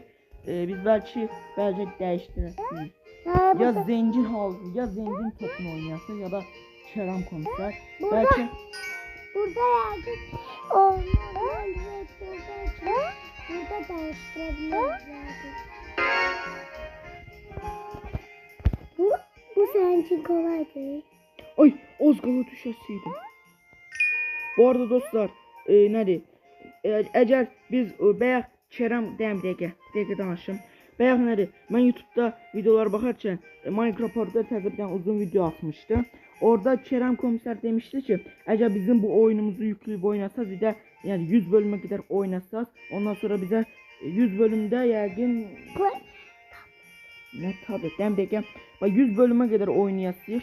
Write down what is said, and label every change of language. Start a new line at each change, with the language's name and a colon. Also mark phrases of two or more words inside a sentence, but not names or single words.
Turkish: Biz belki değiştiririz. Ya zengin halkı, ya zengin topunu oynayası ya da Kerem komiser. Belki burada yazdık. Normal burada değiştirebiliriz yani. Bu senin için kolay değil.
Azerbaijani: Ay az qala düşəsiydim. Bu arada dostlar, nədir? Əgər biz bayaq Kerem dəqiqə danışım. Bayaq nədir? Mən YouTube'da videolara baxarkən Minecraft orada təzə bir uzun video atmışdım. Orada Kerem komiser demişti ki, əgər bizim bu oyunumuzu yükləyib oynasaz, bir də yəni 100 bölümə qədər oynasaz, ondan sonra bizə 100 bölümdə yəqin ne tabi dəqiqə 100 bölümə qədər oynayasıyıq.